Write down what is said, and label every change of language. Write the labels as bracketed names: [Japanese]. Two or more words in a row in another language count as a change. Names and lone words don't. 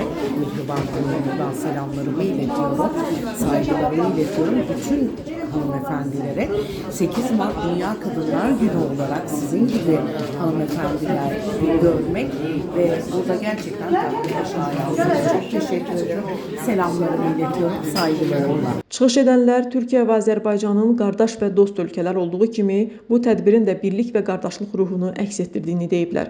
[Turkish] Mihriban Hanım'dan selamlarımı iletiyorum, saygılarımı iletiyorum. Bütün hanımefendilere 8 Mart Dünya Kadınlar Günü olarak sizin gibi hanımefendiler görmek ve burada gerçekten takdire şayan. Çok teşekkür ederim. Selamlarımı iletiyorum, saygılarımla. [Azerbaijani] Çıxış edənlər Türkiyə və Azərbaycanın qardaş və dost ölkələr olduğu kimi bu tədbirin də birlik və qardaşlıq ruhunu əks etdirdiyini deyiblər.